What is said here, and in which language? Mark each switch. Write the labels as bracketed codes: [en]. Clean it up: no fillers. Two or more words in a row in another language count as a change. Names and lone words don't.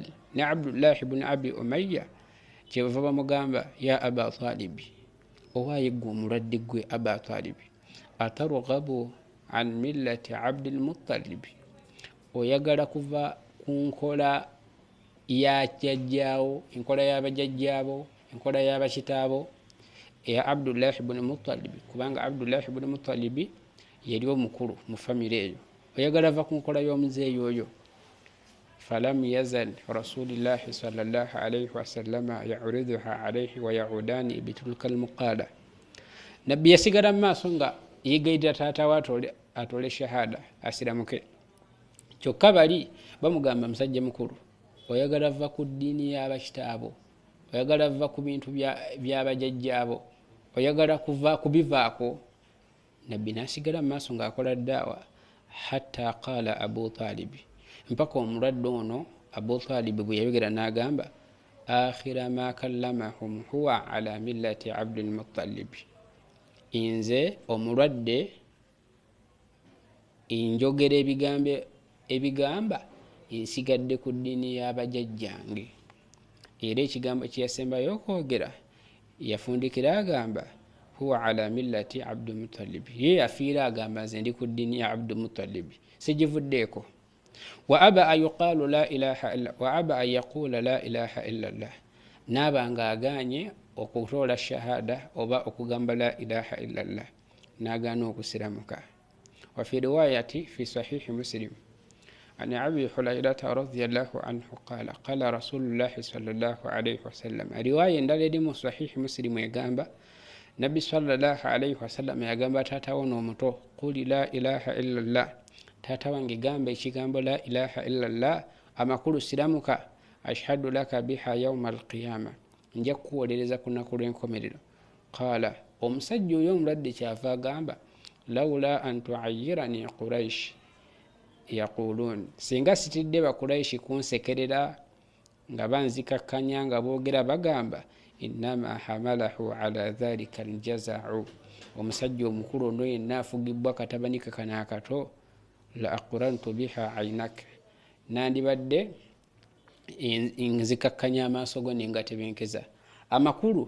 [lg] ne Abdullah ibn Abi Umayya, kyebava bamugamba ya Aba Talibi, owaaye gwe omulwadde gwe Aba Talibi, [ar] أترغب عن ملة عبد المطلب, [lg] oyagala kuva ku nkola ya jjajjaawo, enkola y'abajjajjaabo, enkola y'abakitaabo eya Abdullah ibn Muttalib, kubanga Abdullah ibn Muttalib yali omukulu mu famire eyo, oyagala va ku nkola y'omuzeeyi oyo. [ar] فلم يزل رسول الله صلى الله عليه وسلم يعرضها عليه ويعيدان بتلك المقالة, [lg] nabbi yasigala mu maaso nga yeegayirira taata we atole shahada asiramuke. Kyokka bali bamugamba musajja mukulu, oyagala va ku ddiini y'abakitaabo, oyagala va ku bintu by'abajjajjaabo, oyagala kuva kubivaako. Nabbi nasigala mu maaso ng'akola ddaawa, [ar] حتى قال أبو طالب, [lg] mpaka omulwadde ono Abu Talib bwe yayogera n'agamba, [ar] آخر ما كلمهم هو على ملة عبد المطلب, [lg] nze omulwadde njogera ebigamba nsigadde ku ddiini y'abajjajjange. Era ekigambo kye yasembayo okwogera yafundikira agamba [ar] هو على ملة عبد المطلب, [lg] ye yafiira agamba nze ndi ku ddiini ya Abdul Muttalib, sijivuddeeko. [ar] وأبى أن يقول لا إله إلا الله, [lg] n'abanga aganye okutoola shahada oba okugamba [ar] لا إله إلا الله, [lg] n'agaana okusiramuka. [ar] وفي رواية في صحيح مسلم عن أبي هريرة رضي الله عنه قال قال رسول الله صلى الله عليه وسلم, رواية [lg] ndaledi mu [ar] صحيح مسلم [lg] yagamba nabbi [ar] صلى الله عليه وسلم [lg] yagamba taata we n'omuto, [ar] قل لا إله إلا الله, [lg] taata wange gamba ekigambo [ar] لا إله إلا الله [lg] amakulu siramuka [ar] أشهد لك بها يوم القيامة [lg] nja kukuwolereza ku lunaku lw'enkomerero. Qala omusajja oyo omulwadde kyava agamba [ar] لولا أن تعيرني قريش يقولون [lg] singa sitidde bakuraishi kunsekerera nga banzikakkanya nga boogera bagamba [ar] إنما حمله على ذلك الجزع [lg] omusajja omukulu ono yenna afugibwa katabanika kana akato [ar] لأقررت بها عينك [lg] nandibadde nzikakkanya amaaso go nenga tebenkeza amakulu.